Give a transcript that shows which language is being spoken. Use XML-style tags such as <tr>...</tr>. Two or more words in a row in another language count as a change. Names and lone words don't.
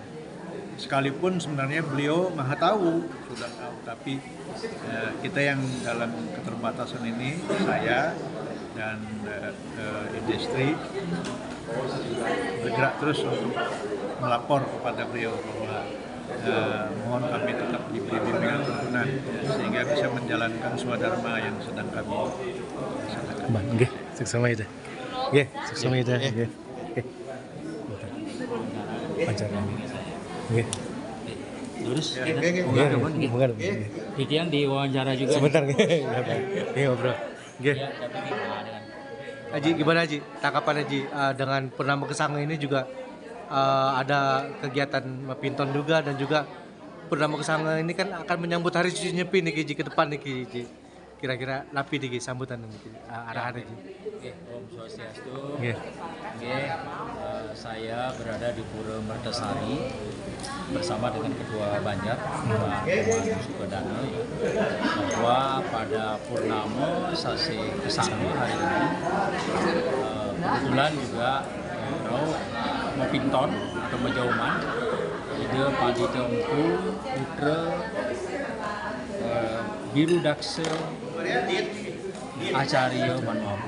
<id>Sekalipun sebenarnya beliau maha tahu, sudah tahu, tapi kita yang dalam keterbatasan ini, saya dan industri bergerak terus untuk melapor kepada beliau bahwa mohon kami tetap diberi bimbingan tuntunan sehingga bisa menjalankan swadharma yang sedang kami laksanakan. Bang,</id> <ban>nggih, suksema</ban> <id>itu.</id> <ban>Nggih, suksema</ban> <id>itu. Nggih. Nggih. Pacaran. Nggih. Terus Nggih, bukan. Titian diwawancara juga. Sebentar nggih. Nggih, ngobrol. Nggih. Ya, tapi gimana dengan Haji, gimana Haji? Tanggapan Haji dengan Purnama Kesanga ini juga ada kegiatan mapinton juga, dan juga Purnama Kesanga ini kan akan menyambut Hari Suci Nyepi nih Ji, ke depan nih Ji. Kira-kira napi nih sambutan nih arahan Haji. Oke, Om Swastiastu. Nggih. Oke, saya berada di Pura Mertasari bersama dengan Ketua Banjar, Pak Iwan Sukodana, bahwa pada Purnama Sasi Kesanga hari ini kebetulan juga Mapinton atau Majauman, ide Padi Tempu, Putra Biru Daksa Acarya Manwapu.</id>